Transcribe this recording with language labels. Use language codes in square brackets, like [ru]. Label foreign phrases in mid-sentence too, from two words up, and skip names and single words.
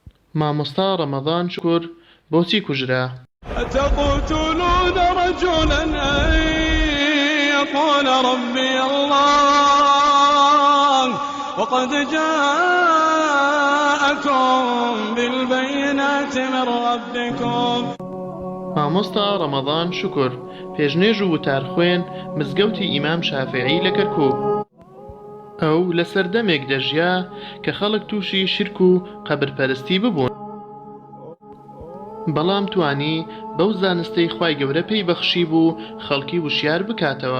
[ckb] مامۆستا ڕەمەضان شکر بۆچی کوژرا؟ [ar] أتقتلون رجلا أن يقول ربي الله وقد جاءكم بالبينات من ربكم. [ckb] مامۆستا ڕەمەضان شکر پێشنێژ و وتارخوێن مزگەوتی ئیمام شافعی لە کەرکووک. ئەو لە سەردەمێک دەژیا کە خەڵک تووشی شرک و قەبرپەرستی ببوون، بەڵام توانی بەو زانستەی خوای گەورە پێی بەخشی بوو خەڵکی وشیار بکاتەوە.